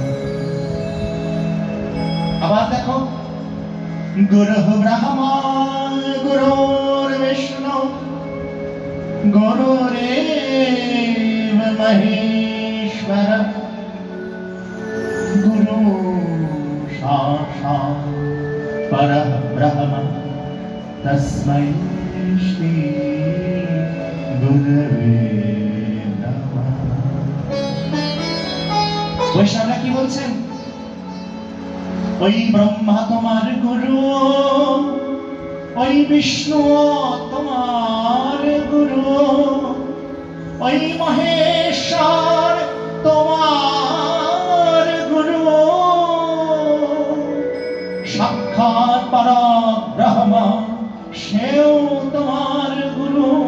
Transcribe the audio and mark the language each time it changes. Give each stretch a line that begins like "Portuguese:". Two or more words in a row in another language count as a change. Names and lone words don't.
Bangla: আবার দেখো,
Sanskrit: গুরুঃ ব্রহ্মা গুরুর্বিষ্ণু গুরুরেব মহেশ্বরঃ गुरु साक्षात् परब्रह्म तस्मै श्री गुरवे नमः।
Bangla: বৈষ্ণবরা কি বলছেন? ওই ব্রহ্মা তোমার গুরু, ওই বিষ্ণু তোমার গুরু, ওই মহেশ্বর তোমার গুরু, সাক্ষাৎ পরব্রহ্ম সেও তোমার গুরু।